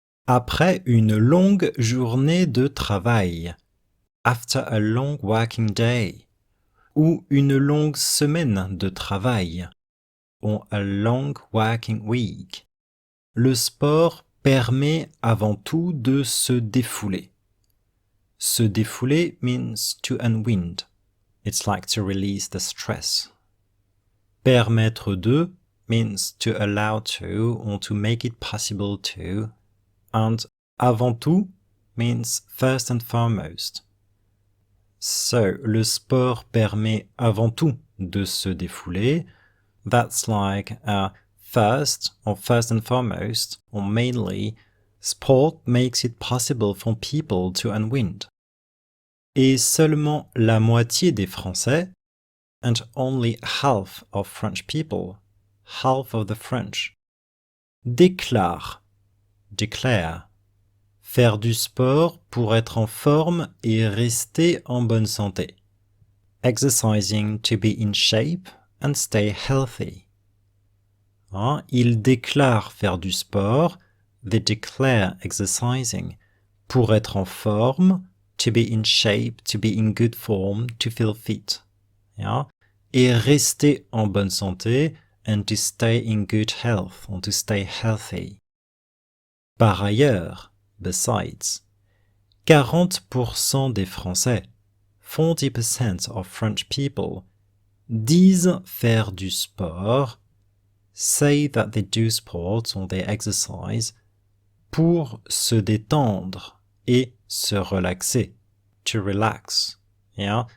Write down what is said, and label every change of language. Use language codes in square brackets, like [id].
[fr] Après une longue journée de travail, [en] after a long working day, [fr] ou une longue semaine de travail, [en] or a long working week, [fr] le sport permet avant tout de se défouler. Se défouler [en] means to unwind. It's like to release the stress. [fr] Permettre de [en] means to allow to or to make it possible to. And [fr] avant tout [en] means first and foremost. [fr] So, le sport permet avant tout de se défouler. [en] That's like first or first and foremost or mainly, sport makes it possible for people to unwind. [fr] Et seulement la moitié des Français, [en] and only half of French people, half of the French, [fr] déclare, faire du sport pour être en forme et rester en bonne santé. [en] Exercising to be in shape and stay healthy. Hein? [fr] Ils déclarent faire du sport, [en] they declare exercising, [fr] pour être en forme, [en] to be in shape, to be in good form, to feel fit. Yeah? [fr] Et rester en bonne santé, [en] and to stay in good health, or to stay healthy. [fr] Par ailleurs, [en] besides, [fr] 40% des Français, [en] 40% of French people, [fr] disent faire du sport, [en] say that they do sports or they exercise, [fr] pour se détendre et se relaxer, [en] to relax. Yeah?